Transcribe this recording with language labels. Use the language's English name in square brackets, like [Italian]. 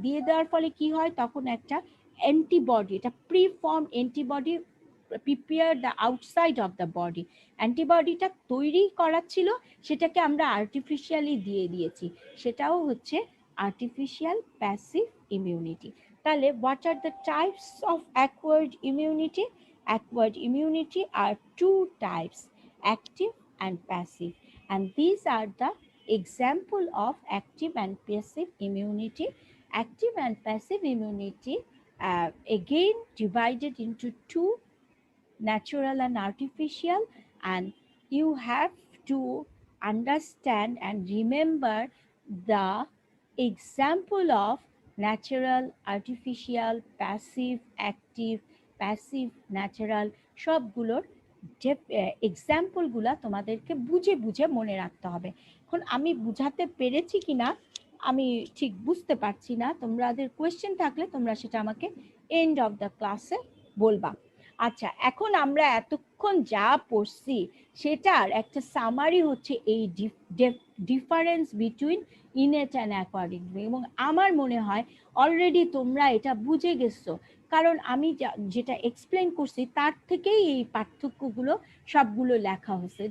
[Bangla] দিয়ে দেওয়ার ফলে কি হয়, তখন একটা অ্যান্টিবডি, এটা [English] preform antibody prepare the outside of the body, [Bangla] অ্যান্টিবডিটা তৈরি করা ছিল, সেটাকে আমরা আর্টিফিশিয়ালি দিয়ে দিয়েছি, সেটাও হচ্ছে আর্টিফিশিয়াল প্যাসিভ ইমিউনিটি। [English] তাহলে what are the types of acquired immunity? Acquired immunity are two types, active and passive, and these are the example of active and passive immunity. Active and passive immunity again divided into two, natural and artificial, and you have to understand and remember the example of natural, artificial, passive, active, passive, natural, [Bangla] সবগুলোর যে এক্সাম্পলগুলো তোমাদেরকে বুঝে বুঝে মনে রাখতে হবে। এখন আমি বুঝাতে পেরেছি কিনা আমি ঠিক বুঝতে পারছি না, তোমাদের কোয়েশ্চেন থাকলে তোমরা সেটা আমাকে [English] end of the ক্লাসে [Bangla] বলবা। আচ্ছা, এখন আমরা এতক্ষণ যা পড়ছি সেটার একটা সামারি হচ্ছে এই [English] difference between innate and acquired, [Bangla] এবং আমার মনে হয় অলরেডি তোমরা এটা বুঝে গেছো, কারণ আমি যেটা এক্সপ্লেন করছি তার থেকেই এই পার্থক্যগুলো সবগুলো লেখা হয়েছে।